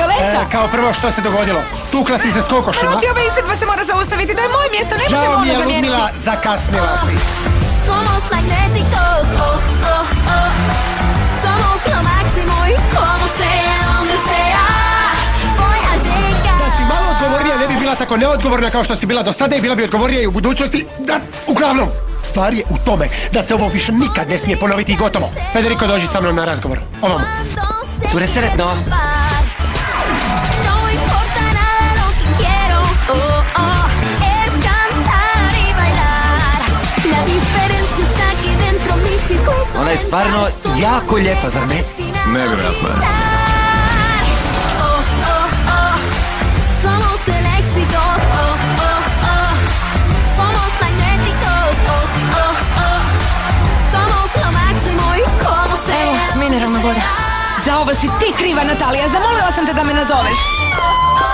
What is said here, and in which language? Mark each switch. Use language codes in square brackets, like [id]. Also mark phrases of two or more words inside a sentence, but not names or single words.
[hr] života. Kao prvo, što se dogodilo? Tukla si se s kokošima? Ruti, ova izvedba se mora zaustaviti, to je moje mjesto, ne možemo Žao ono mi je, zamijeniti. Ludmila, zakasnila si. [es] Somos magnéticos, oh, oh, oh. Somos lo máximo y como sea, donde sea, voy a llegar. [hr] Da si malo odgovornija, ne bi bila tako neodgovorna kao što si bila do sada i bila bi odgovornija i u budućnosti. Da, uglavnom, stvar je u tome da se ovo više nikad ne smije ponoviti i gotovo. Federico, dođi sa mnom na razgovor. Ovamo. Cure, sretno. [es] No importa nada, lo que quiero, oh, oh, es cantar y bailar. La diferencia está aquí dentro, mi circuito. [hr] Ona je stvarno jako lijepa, zar ne? Nevjerojatno je. [es] Oh, oh, oh. Somos el éxito, oh, oh, oh. Somos magnéticos, oh, oh, oh. Somos lo máximo y como sea. [hr] Mineralna voda. Za ovo si ti kriva, Natalija. Zamolila sam te da me nazoveš.